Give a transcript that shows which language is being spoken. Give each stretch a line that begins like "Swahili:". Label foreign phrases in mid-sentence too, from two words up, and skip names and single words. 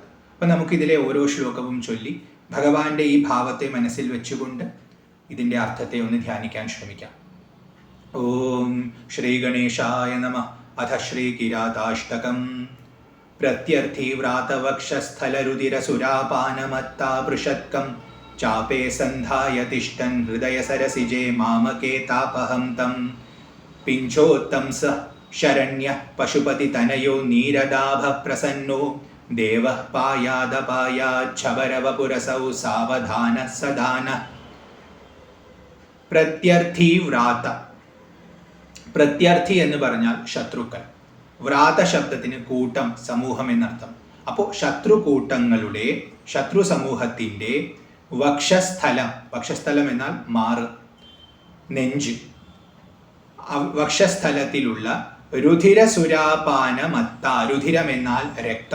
Malayalam: അപ്പം നമുക്കിതിലെ ഓരോ ശ്ലോകവും ചൊല്ലി ഭഗവാന്റെ ഈ ഭാവത്തെ മനസ്സിൽ വെച്ചുകൊണ്ട് ഇതിൻ്റെ അർത്ഥത്തെ ഒന്ന് ധ്യാനിക്കാൻ ശ്രമിക്കാം.
Sanskrit: ഓം ശ്രീ ഗണേശായ നമഃ. അഥ ശ്രീ കിരാതാഷ്ടകം. പ്രത്യർത്ഥി വ്രാതവക്ഷസ്ഥലരുതിരസുരാപാനമത്താപൃഷത്കം चापे सन्धाय तिष्ठन् हृदयसरसिजे मामके तापहं तं पिञ्चोत्तंस शरण्यः पशुपतितनयो नीरदाभप्रसन्नो देवः पायादपायाच्छबरवपुरसौ सावधानः सदानः प्रत्यर्थी व्रात.
Malayalam: പ്രത്യർത്ഥി എന്ന് പറഞ്ഞാൽ ശത്രുക്കൾ. വ്രാത ശബ്ദത്തിന് കൂട്ടം, സമൂഹം എന്നർത്ഥം. അപ്പോൾ ശത്രുകൂട്ടങ്ങളുടെ, ശത്രു സമൂഹത്തിൻ്റെ വക്ഷസ്ഥലം, വക്ഷസ്ഥലം എന്നാൽ മാറ്, നെഞ്ച്, വക്ഷസ്ഥലത്തിലുള്ള രുധിരസുരാപാനമത്ത, രുധിരം എന്നാൽ രക്തം.